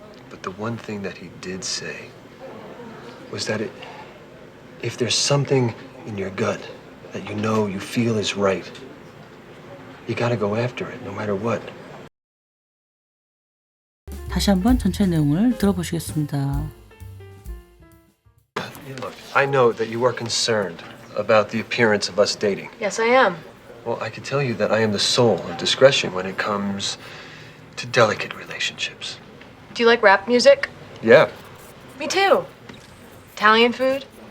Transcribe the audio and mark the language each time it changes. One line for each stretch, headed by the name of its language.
English: But the one thing that he did say was that if there's something in your gut that you know, you feel is right, you gotta go after it, no matter what.
Korean: 다시 한번 전체 내용을 들어보시겠습니다.
English: Look, I know that you are concerned about the appearance of us dating. Yes, I am. Well, I can tell you that I am the soul of discretion when it comes to delicate relationships. Do you like rap music? Yeah, Me too. Italian food?